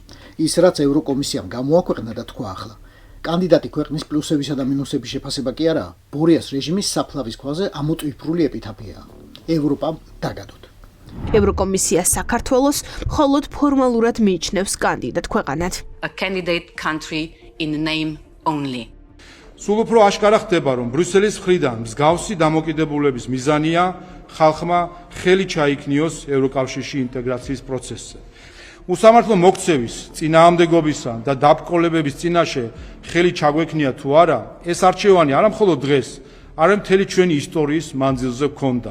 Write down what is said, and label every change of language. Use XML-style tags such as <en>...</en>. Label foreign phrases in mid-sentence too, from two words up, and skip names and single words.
<ka>ის რაც ევროკომისიამ გამოაქვეყნა და თქვა ახლა. კანდიდატი ქვეყნის პლუსებისა და მინუსების შეფასება კი არაა, ბორიას რეჟიმის საფლავის ქვაზე ამოტვიფრული ეპითაფიაა. ევროპამ დაგადოთ. ევროკომისია საქართველოს მხოლოდ ფორმალურად მიიჩნევს კანდიდატ ქვეყანად.</ka> <en>A candidate country in name only.</en> <ka>სულ უფრო აშკარა ხდება, რომ ბრიუსელის მხრიდან მსგავსი დამოკიდებულების მიზანია ხალხმა ხელი ჩაიქნიოს ევროკავშირში ინტეგრაციის პროცესზე. უსამართლო მოქცევის, წინააღმდეგობისა და დაბრკოლებების წინაშე ხელი ჩაგვექნია თუ არა, ეს არჩევანი არა მხოლოდ დღეს, არამედ მთელი ჩვენი ისტორიის მანძილზე გქონდა.</ka>